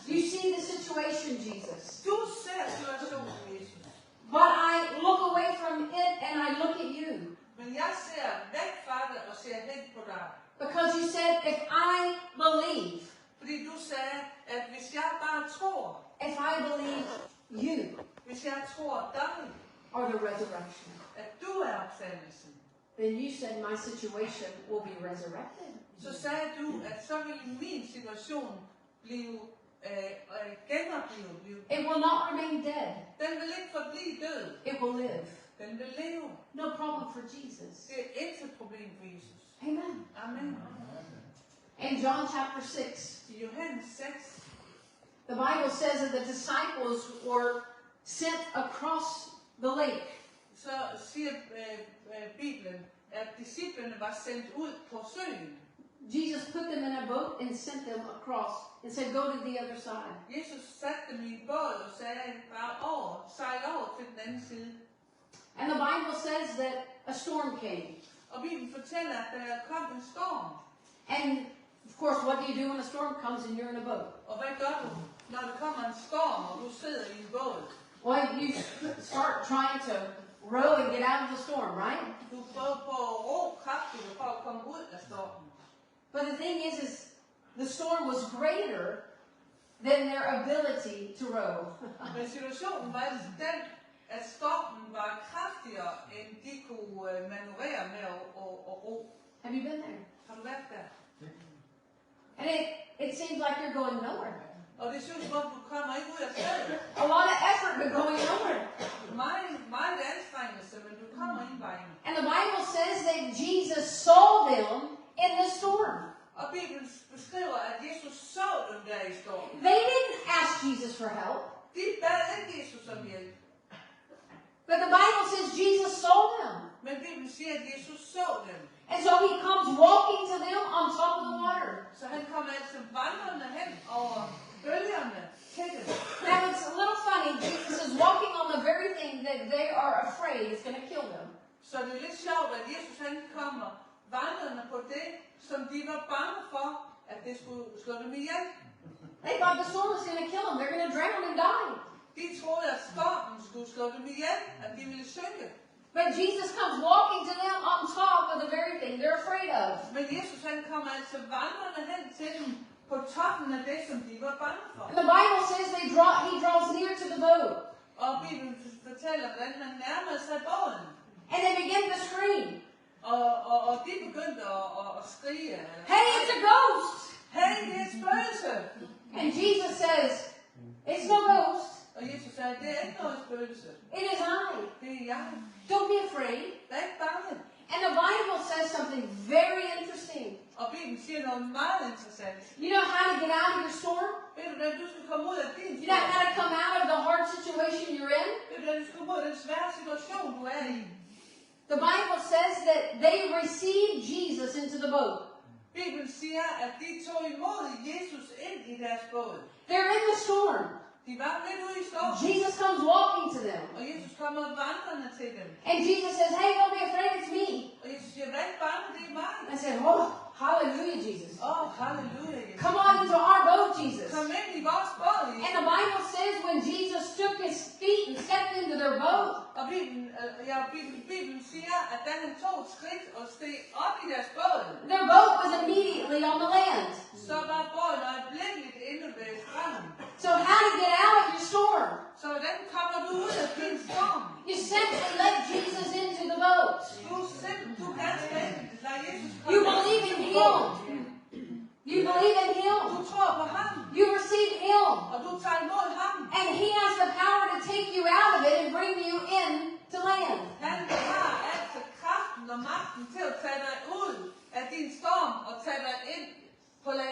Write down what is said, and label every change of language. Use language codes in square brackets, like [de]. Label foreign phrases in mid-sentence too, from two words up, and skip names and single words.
[en] You see the situation, Jesus. [da] Du ser situationen, Jesus. [en] But I look away from it and I look at you. [da] Men jeg ser væk fra det og ser hen på dig. [en] Because you said, if I believe, [da] Fordi du sagde, at hvis jeg bare tror, [en] if I believe you [da] hvis jeg tror dig, [en] are the resurrection, [da] at du er opstandelsen, [en] then you said my situation will be resurrected. [da] så sagde du, at så vil min situation blive genoplevet. [en] It will not remain dead. [da] Den vil ikke forblive død. [en] It will live. [da] Den vil leve. [en] No problem for Jesus. [da] Det er ikke et problem for Jesus. [en] Amen. [da] Amen. [en] In John chapter 6, [da] I Johannes 6, [en] the Bible says that the disciples were sent across the lake. [da] så siger Bibelen, at disciplene var sendt ud på søen. [en] Jesus put them in a boat and sent them across and said, go to the other side. [da] Jesus satte dem i en båd og sagde, bare over, sejl over til den anden side. [en] And the Bible says that a storm came. [da] Og Bibelen fortæller, at der kom en storm. [en] And of course, what do you do when a storm comes and you're in a boat? [da] Og hvad gør du, når der kommer en storm, og du sidder i en båd? [en] Well, you start trying to row and get out of the storm, right? [da] Du prøver på at ro kraftigt for at komme ud af stormen. [en] But the thing is the storm was greater than their ability to row. [da] Men situationen var den, at stormen var kraftigere, end de kunne manøvrere med at ro. [en] Have you been there? [da] Har du været der? [en] And it seems like you're going nowhere. [da] Og det synes, hvor du kommer ikke ud af stedet. [en] A lot of effort, but going nowhere. [da] Meget anstrengelse, men du kommer ikke vejen. [en] And the Bible says that Jesus saw them in the storm. [da] Og Bibelen beskriver, at Jesus så dem der i stormen. [en] They didn't ask Jesus for help. [da] De bad ikke Jesus om hjælp. [en] But the Bible says Jesus saw them. [da] Men Bibelen siger, at Jesus så dem. [en] And so he comes walking to them on top of the water. [da] Så han kommer altså vandrende hen over bølgerne til dem. [en] Now it's a little funny. Jesus is walking on the very thing that they are afraid is going to kill them. [da] Så det er lidt sjovt, at Jesus han kommer vandrende på det, som de var bange for, at det skulle slå dem ihjel. [en] They thought the storm was going to kill them. They're going to drown and die. [da] De troede, at stormen skulle slå dem ihjel, at de ville synke. [en] But Jesus comes walking to them on top of the very thing they're afraid of. [da] Men Jesus han kommer altså vandrende hen til dem på toppen af det, som de var bange for. [en] And the Bible says he draws near to the boat. [da] Og Bibelen fortæller, hvordan han nærmede sig båden. [en] And they began to scream, [da] Og de begyndte at skrige. [en] "Hey, it's a ghost!" [da] Hey, det er et spøgelse. [en] And Jesus says, "It's no ghost. [da] Og Jesus sagde, det er ikke noget spøgelse. [en] It is I. [da] Det er jeg. [en] Don't be afraid." [da] Vær ikke bange. [en] And the Bible says something very interesting. [da] Og Bibelen siger noget meget interessant. [en] You know how to get out of your storm? [da] Ved du, hvordan du skal komme ud af din [en] You know how to come out of the hard situation you're in? [da] Ved du, hvordan du skal komme ud af den svære situation, du er i? [en] The Bible says that they received Jesus into the boat. [da] Bibelen siger, at de tog imod Jesus ind i deres båd. [en] They're in the storm. [da] De var midt ude i stormen. [en] Jesus comes walking to them. [da] Og Jesus kommer vandrende til dem. [en] And Jesus says, "Hey, don't be afraid, it's me." [da] Og Jesus siger, vær ikke bange, det er mig. [en] I said, "Oh, hallelujah, Jesus. [da] Halleluja, Jesus. [en] Come on into our boat, Jesus." [da] Kom ind i vores båd, [en] And [da] Jesus. [en] the Bible says when Jesus took his feet and stepped into their boat, [da] Og Bibelen siger, at da han tog et skridt og steg op i deres båd, [en] their boat was immediately on the land. [da] så var båden øjeblikkeligt inde ved stranden. [en] So how to get out of your storm? [da] Så hvordan kommer du ud af din storm? [en] You simply let Jesus into the boat. [da] Du ganske enkelt lader Jesus [en] You [da] komme [en] believe [da] ind [en] in [da] i [en] him. [da] båden. [en] You believe in [da] Du [en] him. [da] tror på ham, [en] You receive him. [da] og du tager imod ham. [en] And he has the power to take you out of it and bring you in to land. [da] Han har altså kraften og magten til at tage dig ud af din storm og tage dig ind på land.